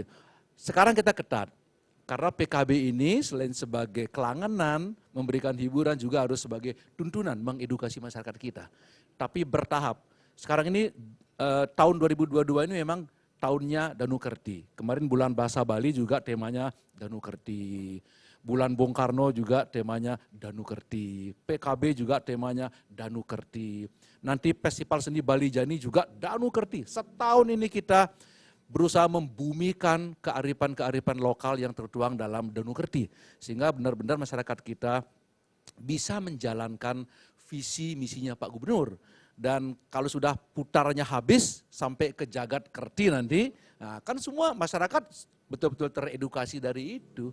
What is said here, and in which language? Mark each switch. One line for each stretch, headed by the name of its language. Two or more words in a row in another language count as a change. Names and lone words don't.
Indonesian: Sekarang kita ketat, karena PKB ini selain sebagai kelangenan, memberikan hiburan juga harus sebagai tuntunan mengedukasi masyarakat kita. Tapi bertahap. Sekarang ini tahun 2022 ini memang tahunnya Danu Kerti. Kemarin bulan Bahasa Bali juga temanya Danu Kerti. Bulan Bung Karno juga temanya Danu Kerti. PKB juga temanya Danu Kerti. Nanti Festival Seni Bali Jani juga Danu Kerti. Setahun ini kita berusaha membumikan kearifan-kearifan lokal yang tertuang dalam Danu Kerti. Sehingga benar-benar masyarakat kita bisa menjalankan visi misinya Pak Gubernur. Dan kalau sudah putarannya habis sampai ke Jagat Kerti nanti, nah kan semua masyarakat betul-betul teredukasi dari itu.